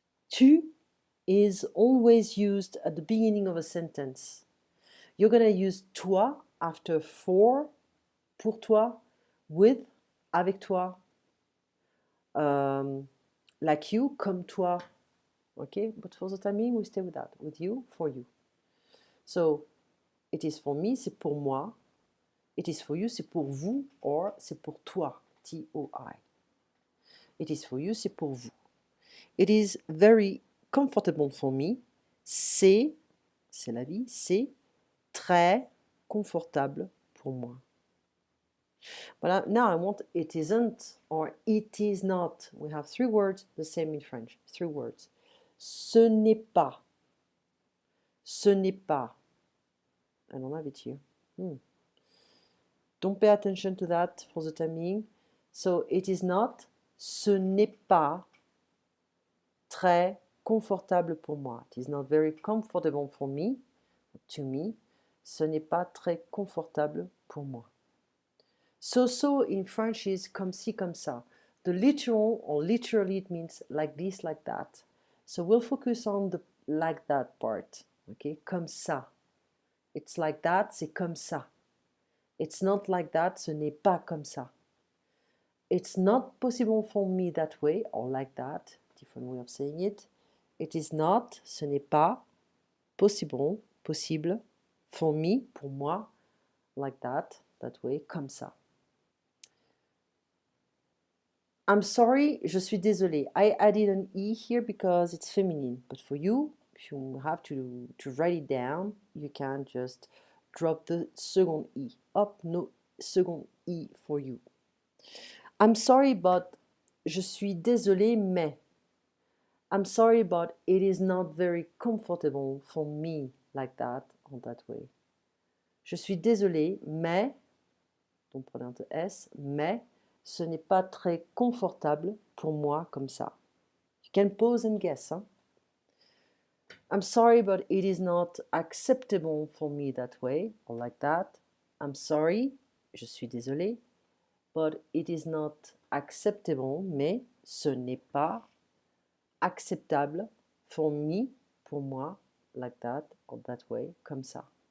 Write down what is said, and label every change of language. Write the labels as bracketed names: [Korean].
[English] Tu is always used at the beginning of a sentence. You're going to use toi after for, [French] pour toi, [English] with, [French] avec toi, [English] like you, [French] comme toi. [English] Okay, but for the time being, we stay with that, with you, for you. So, it is for me, [French] c'est pour moi. [English] It is for you, [French] c'est pour vous, [English] or [French] c'est pour toi, [English] T-O-I. It is for you, [French] c'est pour vous. [English] It is very comfortable for me. [French] C'est la vie, c'est très confortable pour moi. [English] Voilà, now I want it isn't or it is not. We have three words, the same in French. Three words. [French] Ce n'est pas. Ce n'est pas. [English] I don't have it here. Don't pay attention to that for the time being. So it is not. [French] Ce n'est pas très confortable pour moi. [English] It is not very comfortable for me, to me. [French] Ce n'est pas très confortable pour moi. [English] So in French is [French] comme ci, comme ça. [English] The literal or literally it means like this, like that. So we'll focus on the like that part. [French] Okay, comme ça. [English] It's like that, [French] c'est comme ça. [English] It's not like that, [French] ce n'est pas comme ça. [English] It's not possible for me that way or like that. Different way of saying it. It is not, [French] ce n'est pas, [English] possible, possible, for me, [French] pour moi, [English] like that way, [French] comme ça. [English] I'm sorry, [French] je suis désolée. [English] I added an E here because it's feminine. But for you, if you have to write it down, you can just drop the second E. Hop, no second E for you. I'm sorry, but [French] je suis désolée, mais. [English] I'm sorry, but it is not very comfortable for me like that, or that way. [French] Je suis désolée, mais, donc prenez un S, mais ce n'est pas très confortable pour moi comme ça. [English] You can pause and guess. Hein? I'm sorry, but it is not acceptable for me that way, or like that. I'm sorry, [French] je suis désolée, [English] but it is not acceptable, [French] mais ce n'est pas acceptable [English] for me, [French] pour moi, [English] like that, or that way, [French] comme ça.